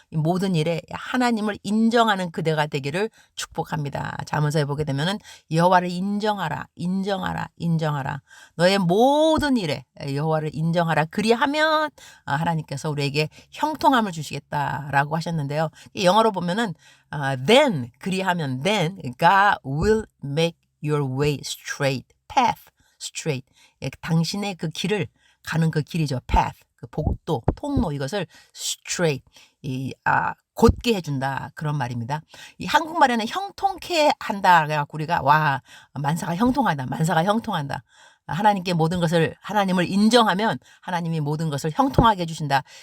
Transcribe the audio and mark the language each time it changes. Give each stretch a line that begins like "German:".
Korean: 이 모든 일에 하나님을 인정하는 그대가 되기를 축복합니다. 잠언서에 보게 되면은 여호와를 인정하라, 인정하라, 인정하라. 너의 모든 일에 여호와를 인정하라. 그리하면 하나님께서 우리에게 형통함을 주시겠다라고 하셨는데요. 영어로 보면은
English: then,
Korean: 그리하면
English: then God will make your way straight, path straight.
Korean: 당신의 그 길을 가는 그 길이죠. path, 그 복도, 통로, 이것을 straight, 곧게 해준다, 그런 말입니다. 이 한국말에는 형통케 한다 그래갖고 우리가 만사가 형통하다, 만사가 형통한다. 하나님께 모든 것을, 하나님을 인정하면 하나님이 모든 것을 형통하게 해주신다.